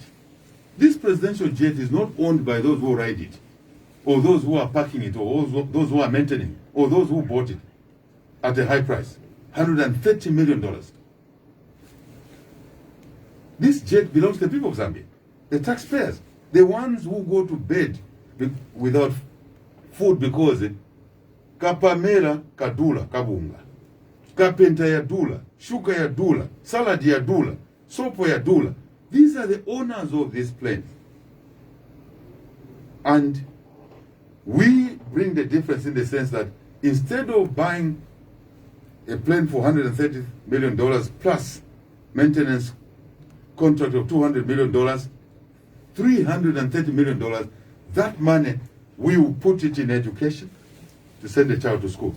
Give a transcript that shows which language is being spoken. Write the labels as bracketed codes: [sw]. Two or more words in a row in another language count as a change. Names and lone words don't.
[en] This presidential jet is not owned by those who ride it, or those who are parking it, or those who are maintaining it, or those who bought it at a high price, $130 million. This jet belongs to the people of Zambia, the taxpayers, the ones who go to bed without food because [ny] kapamela kadula kabunga, kapenta ya dula, shuka ya dula, salad ya dula, sopo ya dula. [en] These are the owners of this plane. And we bring the difference in the sense that instead of buying a plane for $130 million plus maintenance contract of $200 million, $330 million, that money, we will put it in education to send a child to school.